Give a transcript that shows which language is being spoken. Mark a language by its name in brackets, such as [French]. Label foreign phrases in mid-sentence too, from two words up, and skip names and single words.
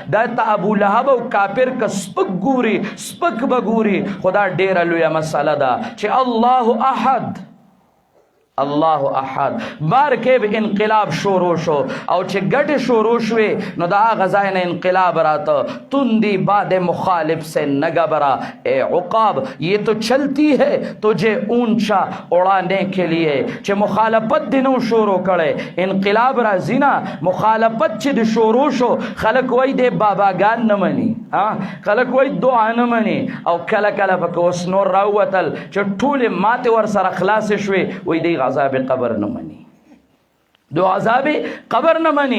[Pashto] دا ته ابو لهب او کافر که سپک ګوري سپک به ګوري خو دا ډیره لویه مسله ده چې [Arabic] الله احد الله احد. [Pashto] بار کې به انقلاب شروع شو او چې ګټې شروع شوې نو دا غزای نه انقلاب راته تندی [Urdu] باد مخالف سے نہ گھبرا اے عقاب یہ تو چلتی ہے تجھے اونچا اڑانے کے لیے. [Pashto] چې مخالفت دینو شروع کړي انقلاب راځي نه مخالفت چې د شروع شو خلک وای د باباګان نه مني خلک وای دعا نه مني او کله کله پکې اوس نور راوتل چې ټولې ماتې ور سره خلاص شوې وای دی عذاب قبر نه مني دو عذاب قبر نه مني.